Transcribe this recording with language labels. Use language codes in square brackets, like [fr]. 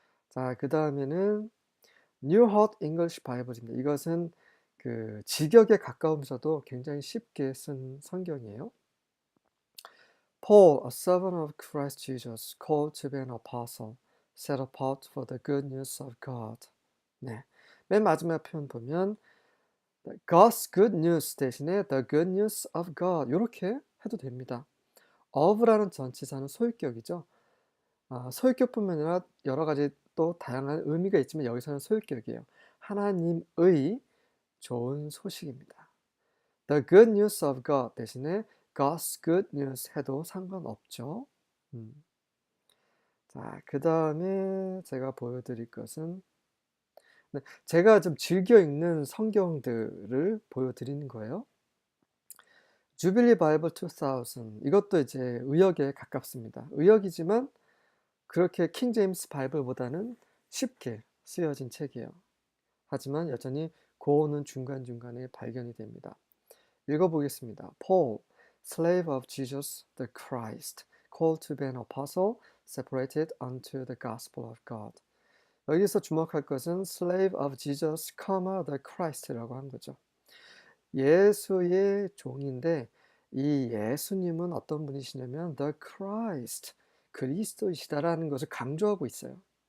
[ko] 자, 그 다음에는 New Hot English Bible입니다. 이것은 그 직역에 가까우면서도 굉장히 쉽게 쓴 성경이에요. [en] Paul, a servant of Christ Jesus, called to be an apostle, set apart for the good news of God. [ko] 네, 맨 마지막 표현 보면 [en] God's good news [ko] 대신에 [en] the good news of God [ko] 이렇게 해도 됩니다. of라는 전치사는 소유격이죠. 소유격뿐만 아니라 여러 가지 또 다양한 의미가 있지만 여기서는 소유격이에요. 하나님의 좋은 소식입니다. [en] The good news of God [ko] 대신에 [en] God's good news [ko] 해도 상관없죠. 자, 그 다음에 제가 보여드릴 것은 네, 제가 좀 즐겨 읽는 성경들을 보여드리는 거예요. 주빌리 바이블 2000 이것도 이제 의역에 가깝습니다. 의역이지만 그렇게 킹 제임스 바이블보다는 쉽게 쓰여진 책이에요. 하지만 여전히 고어는 중간중간에 발견이 됩니다. 읽어보겠습니다. [en] Paul, slave of Jesus the Christ, called to be an apostle, separated unto the gospel of God. [ko] 여기서 주목할 것은 [en] slave of Jesus, the Christ [ko] 라고 한 거죠. 예수의 종인데 이 예수님은 어떤 분이시냐면 [en] the Christ, [ko] 그리스도이시다라는 것을 강조하고 있어요.